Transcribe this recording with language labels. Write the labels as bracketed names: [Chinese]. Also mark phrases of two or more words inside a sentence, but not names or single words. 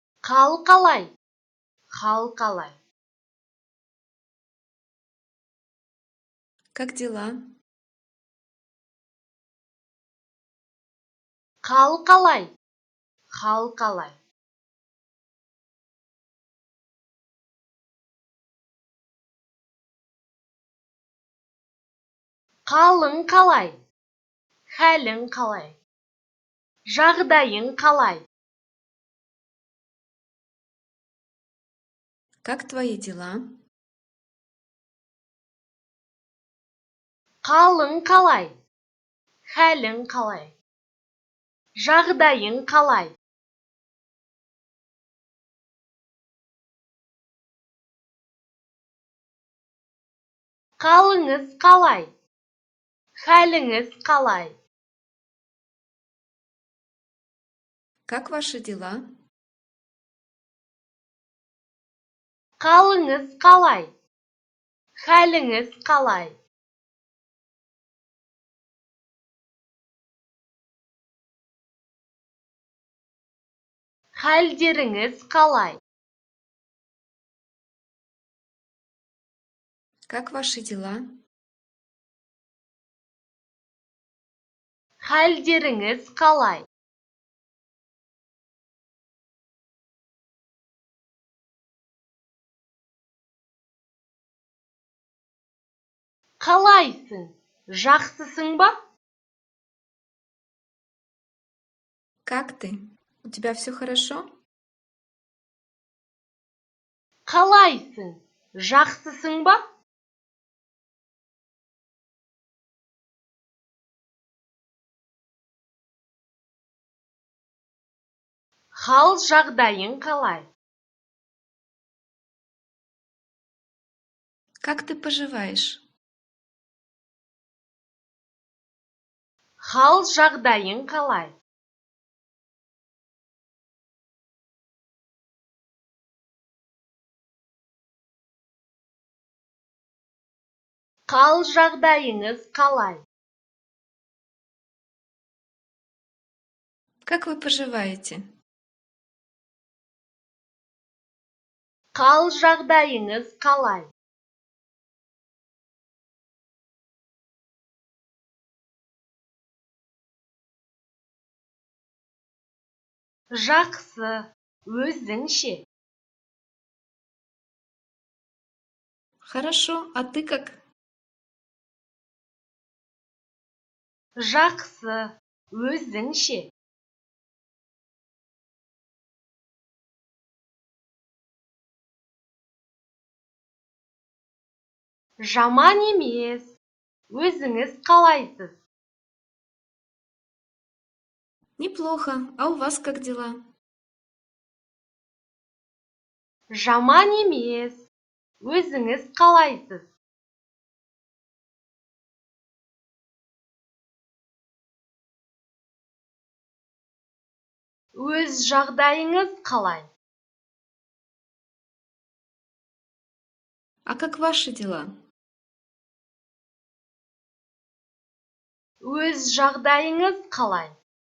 [Kazakh] Хал қалай? Хал қалай? [Russian] Как дела? [Kazakh] Хал қалай? Хал қалай? Қалың қалай? Хәлің қалай? Жағдайың қалай? [Russian] Как твои дела? [Kazakh] Қалың қалай? Хәлің қалай? Жағдайың қалай? Қалыңыз қалай? Хәліңіз қалай? [Russian] Как ваши дела? [Kazakh] Қалыңыз қалай? Хәліңіз қалай? Хәлдеріңіз қалай? [Russian] Как ваши дела? [Kazakh] Хәлдеріңіз қалай? Қалайсың? Жақсысың ба? [Russian] Как ты? У тебя все хорошо? [Kazakh] Қалайсың? Жақсысың ба? Хал жағдайың қалай? [Russian] Как ты поживаешь? [Kazakh] Хал жағдайың қалай? Қал жағдайыңыз қалай? [Russian] Как вы поживаете? [Kazakh] Қал жағдайыңыз қалай? Жақсы, өзіңше. [Russian] Хорошо, а ты как? [Kazakh] Жақсы, өзіңше. Жаман емес, өзіңіз қалайсыз? [Russian] Неплохо, а у вас как дела? [Kazakh] Жаман емес, өзіңіз қалайсыз? Өз жағдайыңыз қалай? [Russian] А как ваши дела? [Kazakh] Өз жағдайыңыз қалай?